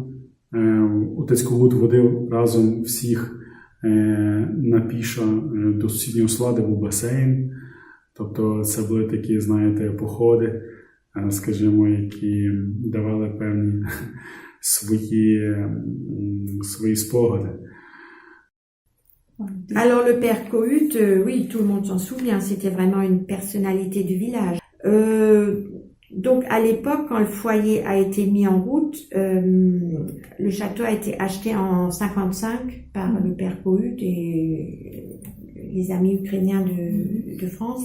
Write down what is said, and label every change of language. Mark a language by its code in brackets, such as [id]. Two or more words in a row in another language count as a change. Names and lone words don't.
[uk] Отець Когут водив разом всіх на піша до сусіднього села, де був басейн. Тобто це були такі, знаєте, походи, скажімо, які давали певні свої спогади. [fr] Alors le père Kohut, oui, tout le monde s'en souvient, c'était vraiment une personnalité du village. Donc à l'époque, quand le foyer a été mis en route, le château a été acheté en 55 par le père Kohut et les amis ukrainiens de France.